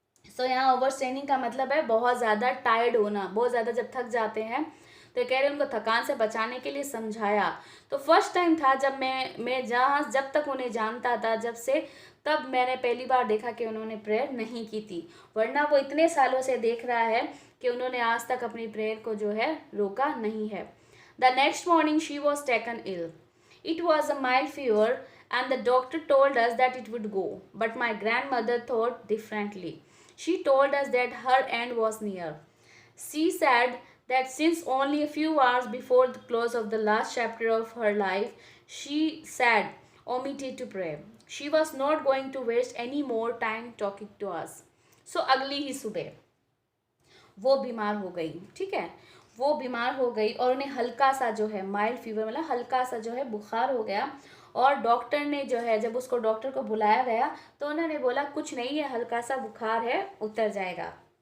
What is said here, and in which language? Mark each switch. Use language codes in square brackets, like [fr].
[hi] सो यहाँ over straining का मतलब है बहुत ज़्यादा टायर्ड होना, बहुत ज़्यादा जब थक जाते हैं, तो कह रहे उनको थकान से बचाने के लिए समझाया। तो फर्स्ट टाइम था जब मैं जहाँ जब तक उन्हें जानता था जब से, तब मैंने पहली बार देखा कि उन्होंने प्रेयर नहीं की थी, वरना वो इतने सालों से देख रहा है कि उन्होंने आज तक अपनी प्रेयर को जो है रोका नहीं है। [en] The next morning she was taken ill. It was a mild fever and the doctor told us that it would go, but my grandmother thought differently. She told us that her end was near. She said that since only a few hours before the close of the last chapter of her life, she said omitted to pray. She was not going to waste any more time talking to us. [hi] So अगली ही सुबह वो बीमार हो गई, ठीक है, वो बीमार हो गई और उन्हें हल्का सा जो है माइल्ड फीवर मतलब हल्का सा जो है बुखार हो गया। और डॉक्टर ने जो है जब उसको डॉक्टर को बुलाया गया तो उन्होंने बोला कुछ नहीं है, हल्का सा बुखार है, उतर जाएगा।